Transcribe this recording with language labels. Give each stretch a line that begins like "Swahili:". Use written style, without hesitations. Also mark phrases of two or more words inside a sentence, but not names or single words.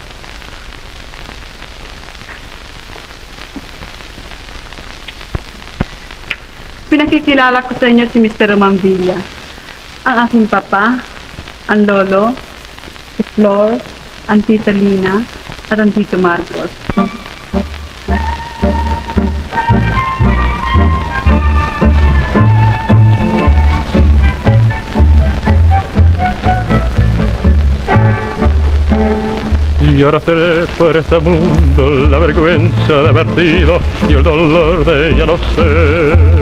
Filipino: Pinakikilala ko sa inyo si Mr. Roman Villa. Ang aking papa, ang lolo, si Flor, ang tita Lina, at ang tito Marcos.
Spanish: Y ahora seré por este mundo la vergüenza de haber sido y el dolor de ya no sé.